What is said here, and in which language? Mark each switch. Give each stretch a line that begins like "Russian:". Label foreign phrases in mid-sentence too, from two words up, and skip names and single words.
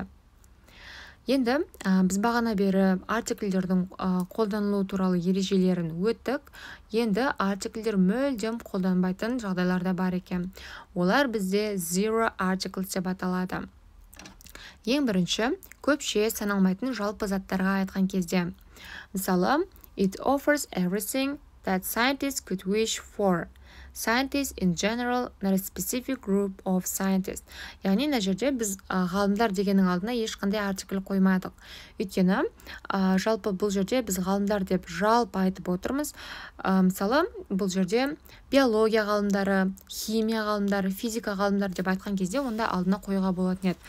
Kazakh: Енді біз бағана бері артикльдердің қолданылу туралы ережелерін өттік. Енді артикльдер мүлдем қолданбайтын жағдайларда бар екен. Олар бізде
English: zero articles
Kazakh: деп аталады. Ең бірінші, көпше саналмайтын жалпы заттарға айтқан кезде. Мысалы,
English: it offers everything that scientists could wish for. Scientists in general, not a specific group of scientists.
Kazakh: Яғни мына жерде біз ғалымдар дегеннің алдына ешқандай артикль қоймадық. Өйткені жалпы бұл жерде біз ғалымдар деп жалпы айтып отырмыз. Мысалы, бұл жерде биология ғалымдары, химия ғалымдары, физика ғалымдары деп айтқан кезде онда алдына қоюға болатын еді.